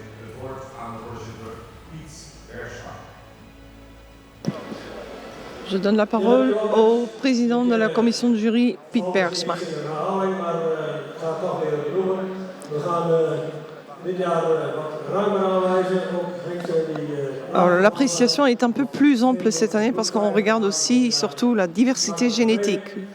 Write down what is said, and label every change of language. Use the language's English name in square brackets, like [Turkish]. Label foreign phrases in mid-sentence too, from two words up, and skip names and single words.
[Dutch] Het woord aan de voorzitter Piet Terstra. [French] Je donne la parole au président de la commission de jury, Piet Bergsma. Alors, l'appréciation est un peu plus ample cette année parce qu'on regarde aussi surtout la diversité génétique.